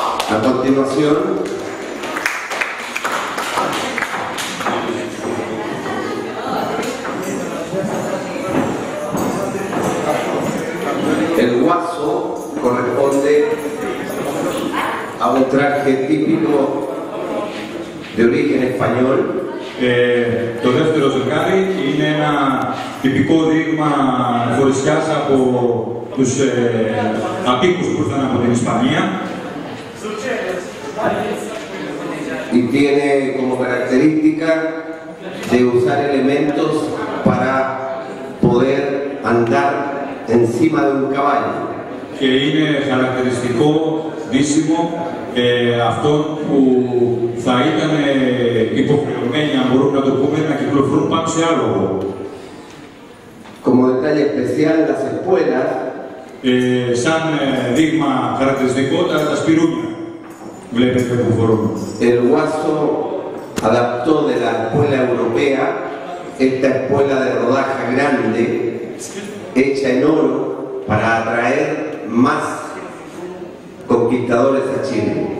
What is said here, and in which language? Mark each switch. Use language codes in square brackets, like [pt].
[es] A continuación, el guaso corresponde a un traje típico de origen español. [el] Το δεύτερο ζευγάρι είναι ένα τυπικό δείγμα φορεσιάς από τους απίκους που ήρθαν από την Ισπανία. [es] Y tiene como característica de usar elementos para poder andar encima de un caballo. [el] Και είναι χαρακτηριστικό ντύσιμο αυτών που θα ήταν υποχρεωμένοι, αν μπορούμε να το πούμε, να κυκλοφορούν πάνω σε άλογο. [es] Como detalle especial, las espuelas [el] σαν δείγμα χαρακτηριστικό τα σπυρούνια. Βλέπετε που φορούμε. [es] El guaso adaptó de la espuela europea esta espuela de rodaja grande, hecha en oro, para atraer más conquistadores a Chile.